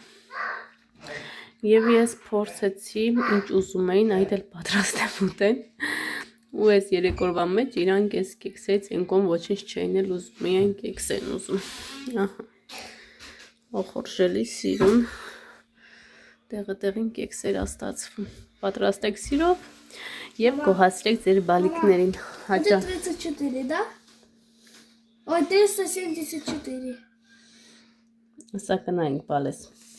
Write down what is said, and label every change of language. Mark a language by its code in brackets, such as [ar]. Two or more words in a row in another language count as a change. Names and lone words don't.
[hy] Եվ ես փորձեցի, ինչ ուզում էին, այդ էլ պատրաստեմ ուտեն։ Ու այս 3 օրվա մեջ իրանք այս կեքսից ենքոն ոչինչ չէին էլ ուզում, միայն կեքս են ուզում։ Ահա։ Ոխորժելի սիրուն, տեղը-տեղին կեքսեր աստացվում։ Պատրաստեք սիրով եւ գոհացրեք ձեր բալիկներին։ [ru] Это 34, да? Ой, 374. [hy] Սա կնայինք բալես։